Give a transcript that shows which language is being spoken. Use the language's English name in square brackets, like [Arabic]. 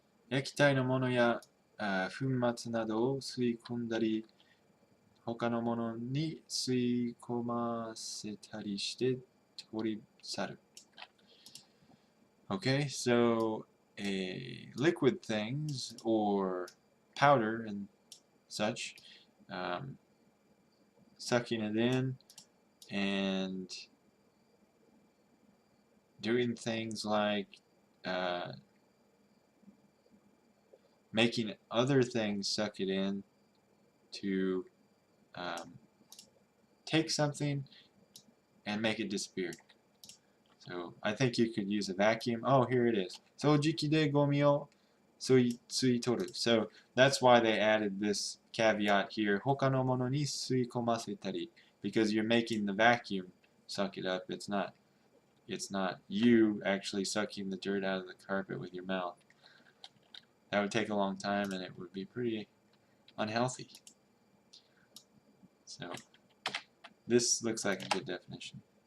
[Japanese] 液体のものや粉末などを吸い込んだり、他のものに吸い込ませたりして取り去る. [English] Okay, so liquid things or powder and such, sucking it in and doing things like making other things suck it in to take something and make it disappear. So I think you could use a vacuum. Oh, here it is. [Japanese] 掃除機でゴミを吸い取る. [English] So that's why they added this caveat here. [Japanese] 他のものに吸い込ませたり. [English] Because you're making the vacuum suck it up. It's not you actually sucking the dirt out of the carpet with your mouth. That would take a long time and it would be pretty unhealthy. So this looks like a good definition.